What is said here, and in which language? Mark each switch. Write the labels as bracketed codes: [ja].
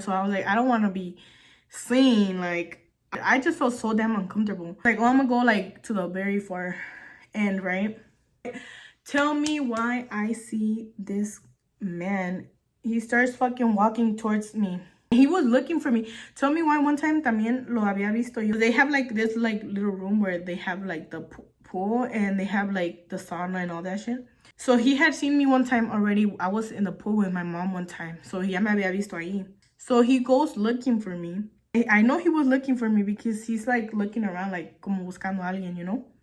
[en] So I was like, I don't want to be seen. Like I just felt so damn uncomfortable. Like, oh, I'm gonna go like to the very far end, right? Tell me why I see this man. He starts fucking walking towards me. He was looking for me. Tell me why one time [es] también lo había visto yo. [en] They have like this like little room where they have like the pool and they have like the sauna and all that shit. So he had seen me one time already. I was in the pool with my mom one time. So [es] ya me había visto ahí. [en] So he goes looking for me. I know he was looking for me because he's like looking around like [es] como buscando a alguien, [en] you know?